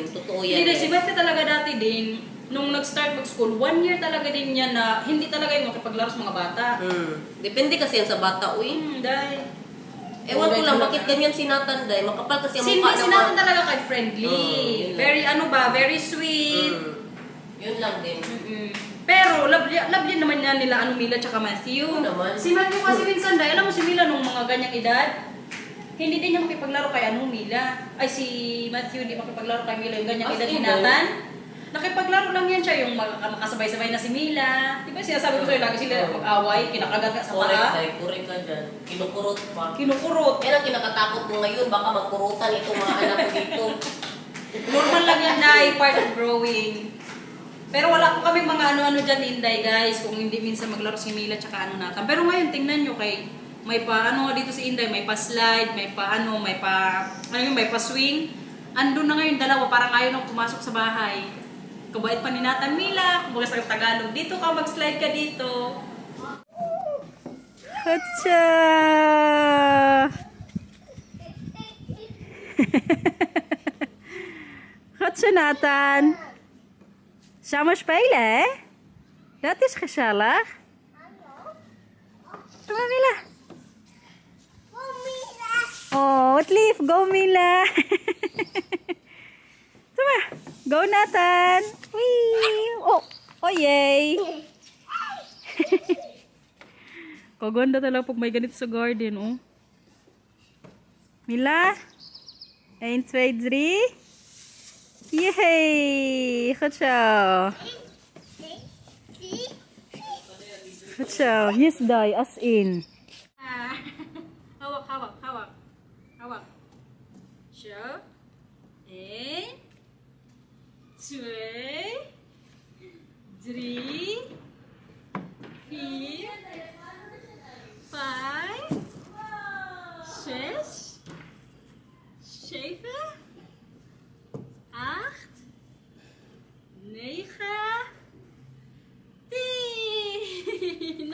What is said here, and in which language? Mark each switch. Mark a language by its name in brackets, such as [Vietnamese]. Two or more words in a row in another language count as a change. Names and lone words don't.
[Filipino] Totoo yan. Hindi, si Beth talaga dati din. Nung nag-start mag-school, 1 year talaga din yan na hindi talaga yung makipaglaro sa mga bata. Depende kasi yan sa bata, uy. Dahil... Ewan ko lang, bakit ganyan si Nathan, Day? Makapal kasi ang mukha Si Nathan talaga kay friendly. yun lang. [English] Very very sweet. [Filipino] Yun lang din. Pero love yan naman yan nila Mila tsaka Matthew. Oo naman. Si Matthew kasi minsan dahil alam mo si Mila nung mga ganyang edad, hindi din niya makipaglaro kay Mila. Ay si Matthew hindi makipaglaro kay Mila yung ganyang edad ni Nathan. Nakipaglaro lang yan siya yung makasabay-sabay na si Mila. Di ba sinasabi ko sa'yo lagi sila mag-away, kinakagat ka sa paa. Correct ka dyan. Kinukurot pa. Kinukurot. Yan ang kinakatakot mo ngayon, baka magkurutan itong mga anak ko dito. Normal lang yan, [English] Day, part of growing. [Filipino] Pero wala po kami mga ano-ano dyan, Inday, guys, kung hindi minsan maglaro si Mila tsaka Nathan. Pero ngayon, tingnan nyo kay, may pa, dito si Inday, may pa slide, may pa may pa swing. Andun na ngayon dalawa, parang ayaw nang pumasok sa bahay. Kabait pa ni Nathan, Mila, kumbaga sa Tagalog, dito ka, mag-slide ka dito. Hatsa! Hatsa, Nathan. [Dutch] Samen spelen, hè? Dat is gezellig. Kom maar, Mila. Oh, wat lief. Go, Mila. Kom maar. [English] Go, Nathan. Wee. Oh yay. [Filipino] Kaganda talaga pag may ganito sa garden, oh. Mila. 1, 2, 3. [Dutch] Yay! Goed zo. Goed zo. [English] Yes, Day. As in. [Filipino] Hawak, hawak, hawak. Hawak. [Dutch] Zo. 1, 2, 3, 4, 5, 6, 7, 8, 9, 10.